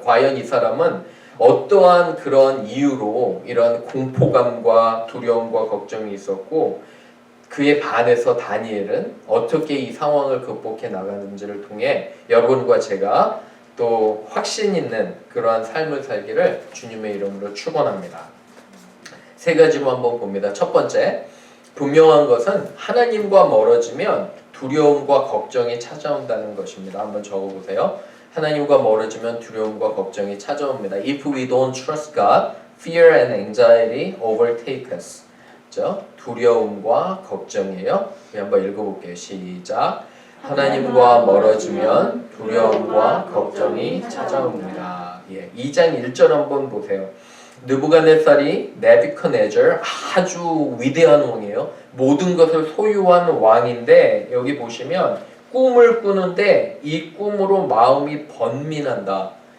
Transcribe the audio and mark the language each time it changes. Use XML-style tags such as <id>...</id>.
<ko>과연 이 사람은 어떠한 그런 이유로 이런 공포감과 두려움과 걱정이 있었고 그에 반해서 다니엘은 어떻게 이 상황을 극복해 나가는지를 통해 여러분과 제가 또 확신 있는 그러한 삶을 살기를 주님의 이름으로 축원합니다. 세 가지로 한번 봅니다. 첫 번째, 분명한 것은 하나님과 멀어지면 두려움과 걱정이 찾아온다는 것입니다. 한번 적어보세요. 하나님과 멀어지면 두려움과 걱정이 찾아옵니다.</ko> <en>If we don't trust God, fear and anxiety overtake us.</en> <ko>그렇죠? 두려움과 걱정이에요. 한번 읽어볼게요. 시작. 하나님과 멀어지면 두려움과 걱정이 찾아옵니다. 2장 1절 한번 보세요. 느부갓네살이 네부컷네저 아주 위대한 왕이에요. 모든 것을 소유한 왕인데 여기 보시면 꿈을 꾸는데 이 꿈으로 마음이 번민한다.</ko>